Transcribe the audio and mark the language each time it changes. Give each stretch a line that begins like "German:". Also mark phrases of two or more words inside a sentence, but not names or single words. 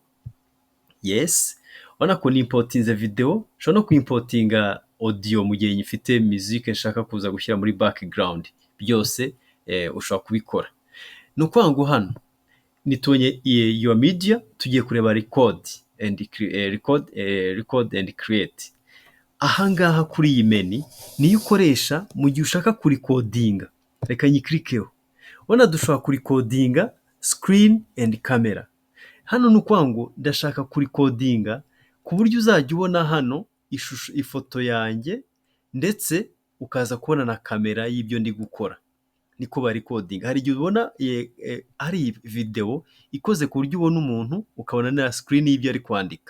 Kinyarwanda: Yes, ubona ko nimportinze video, ushobora no kwimportinga audio mu gihe nyifite music nshaka kuza gushyira muri background. Byose ushobora kubikora. Ni ukuvuga ngo hano nitubonye
English: your media,
Kinyarwanda: tugiye kureba
English: record and create.
Kinyarwanda: Ahangaha kuri iyi menu niyo ukoresha mu gihe ushaka kurikodinga. Reka nyikirikeho. Ubona dushobora kurikodinga
English: screen and camera.
Kinyarwanda: Hano ni ukuvuga ngo ndashaka kurikodinga ku buryo uzajya ubona hano ifoto yanjye, ndetse ukaza kubona na kamera y'ibyo ndi gukora. Niko barikodinga. Hari igihe ubona hari video ikoze ku buryo ubona umuntu ukabona na screen y'ibyo ari kwandika.